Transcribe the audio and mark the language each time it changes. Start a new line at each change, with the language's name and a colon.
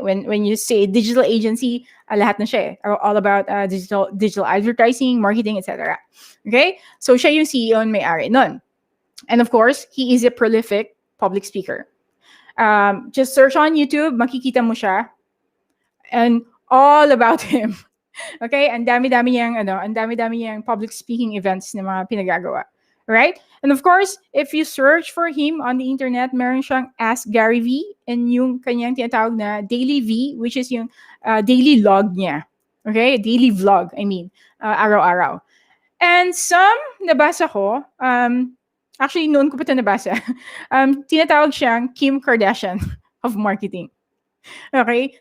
English: When you say digital agency,
Filipino: lahat na siya eh.
English: All about digital advertising, marketing, etc. Okay? So
Filipino: siya yung
English: CEO and
Filipino: may-ari nun.
English: And of course, he is a prolific public speaker. Just search on YouTube,
Filipino: makikita mo siya,
English: and all about him. Okay?
Filipino: Ang dami-dami niyang public speaking events na mga pinagagawa.
English: Right? And of course, if you search for him on the internet,
Filipino: meron siyang
English: Ask Gary V and
Filipino: yung kanyang tinatawag na
English: Daily V, which is
Filipino: yung daily log niya.
English: Okay? Daily vlog,
Filipino: araw-araw.
English: And some
Filipino: nabasa ko, actually noon ko pa ito nabasa, tinatawag siyang Kim Kardashian
English: of marketing. Okay?